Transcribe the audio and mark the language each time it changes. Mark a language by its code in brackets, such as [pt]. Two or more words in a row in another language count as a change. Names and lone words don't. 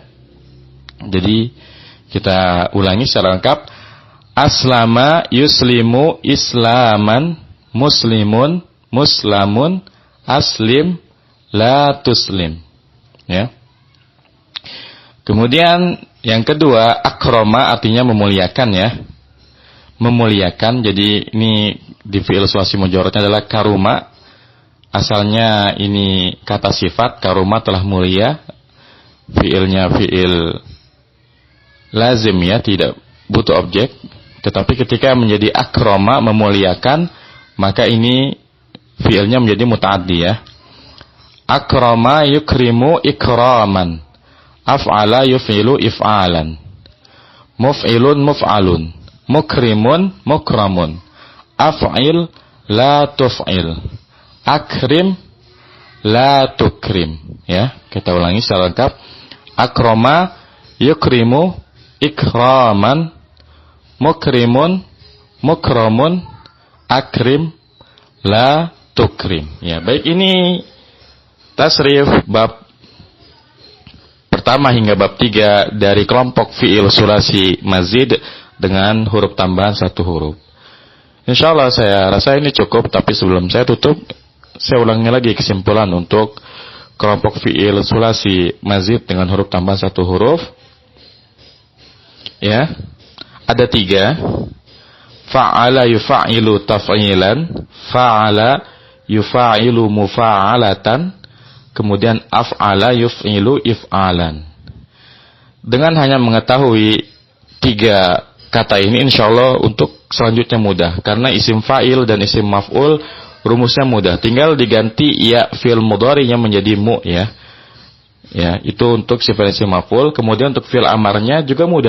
[id] Jadi kita ulangi secara lengkap. [ar] أسلم يسلم إسلاما، مسلم مسلم، أسلم لا تسلم ya. [id] Kemudian yang kedua, akroma artinya memuliakan ya. Memuliakan, jadi ini di [ar] فعل ثلاثي مجرد [id] adalah karuma. Asalnya ini kata sifat, karuma telah mulia. Fi'ilnya [ar] فعل لازم [id] ya, tidak butuh objek. Tetapi ketika menjadi akroma, memuliakan, maka ini fi'ilnya menjadi muta'addi ya. [ar] أكرم يكرم إكراما، أفعل يفعل إفعالا، مفعل مفعل، مكرم مكرم، أفعل لا تفعل، أكرم لا تكرم ya. [id] Kita ulangi secara lengkap. [ar] أكرم يكرم إكراما، مكرم مكرم، أكرم لا تكرم ya. [id] Baik, ini tasrif bab pertama hingga bab 3 dari kelompok [ar] فعل ثلاثي مزيد [id] dengan huruf tambahan 1 huruf. Insyaallah saya rasa ini cukup, tapi sebelum saya tutup, saya ulangi lagi kesimpulan untuk kelompok [ar] فعل ثلاثي مزيد [id] dengan huruf tambahan 1 huruf. Ya. Ada 3. [ar] فعّل يفعّل تفعيلا، فاعل يفاعل مفاعلة، kemudian أفعل يفعل إفعالا. [id] Dengan hanya mengetahui 3 kata ini, insyaallah untuk selanjutnya mudah. Karena [ar] اسم فاعل [id] dan [ar] اسم مفعول [id] rumusnya mudah. Tinggal diganti ya [ar] فعل مضارع [id] menjadi mu ya. Ya, itu untuk sifat [ar] اسم مفعول. [id] Kemudian untuk [ar] فعل أمر [id] juga mudah.